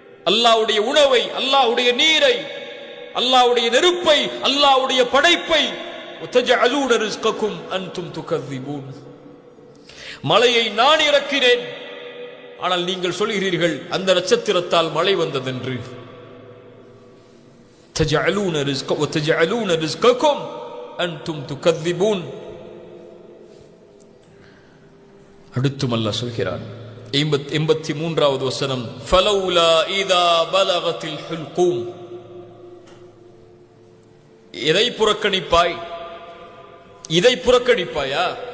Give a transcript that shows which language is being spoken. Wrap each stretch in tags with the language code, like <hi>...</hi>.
<ta>அல்லாஹ்வுடைய உணவை, அல்லாஹ்வுடைய நீரை, அல்லாஹ்வுடைய நெருப்பை, அல்லாஹ்வுடைய படைப்பை.</ta> <ar>வதஜஅலூன ரிஸ்கக்கும் அன்தும் துகذிபூன்.</ar> <ta>மழையை நான் இறக்கினேன், ஆனால் நீங்கள் சொல்கிறீர்கள் அந்த நட்சத்திரத்தால் மழை வந்ததென்று.</ta> <ar>وتجعلون رزقكم أنتم تكذبون.</ar> <ta>அடுத்தும் அல்லாஹ் சொல்கிறான் 83வது வசனம்,</ta> <ar>فلولا إذا بلغت الحلقوم.</ar> <ta>எதை புறக்கணிப்பாய்? இதை புறக்கணிப்பாயா?</ta>